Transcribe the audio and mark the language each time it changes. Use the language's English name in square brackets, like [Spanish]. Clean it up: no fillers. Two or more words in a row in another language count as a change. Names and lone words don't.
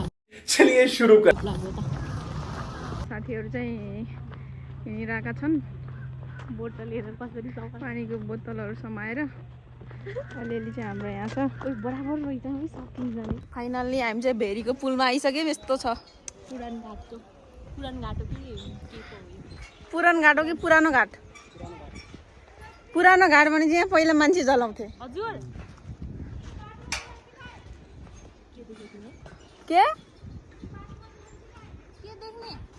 [Hindi] चलिए सुरु कर [Nepali] साथीहरू चाहिँ हिँडिरहेका छन् बोतल लिएर कसरी पानीको बोतलहरू समाएर अलिअलि चाहिँ हाम्रो यहाँ छ बराबर रहेछ है सकिन्छ फाइनल्ली हामी चाहिँ भेरीको पुलमा आइसक्यौँ यस्तो छ पुरान घाट हो पुरानो घाट हो कि पुरानो घाट पुरानो घाट भने चाहिँ यहाँ पहिला मान्छे जलाउँथे हजुर के देख्ने